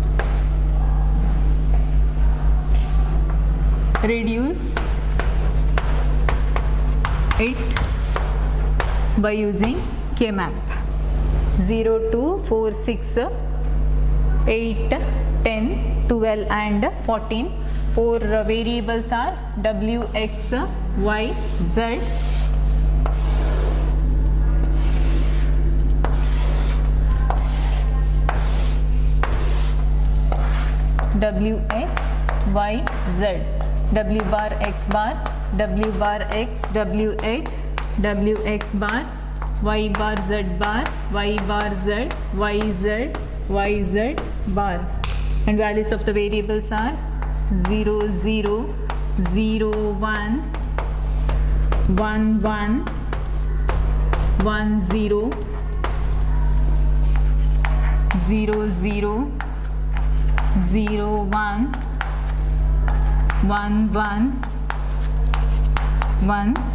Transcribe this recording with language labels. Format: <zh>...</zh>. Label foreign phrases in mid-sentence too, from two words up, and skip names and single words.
<en>Reduce it by using K-map. 0 to 4 6 8 10 12 and 14. Four variables are w x y z. W x y z, w bar x bar, w bar x, w x, w x bar, y bar z bar, y bar z, y z, y z bar. And values of the variables are 0 0 0 1 1 1 1 0 0 0 0 1 1 1 1 0.</en>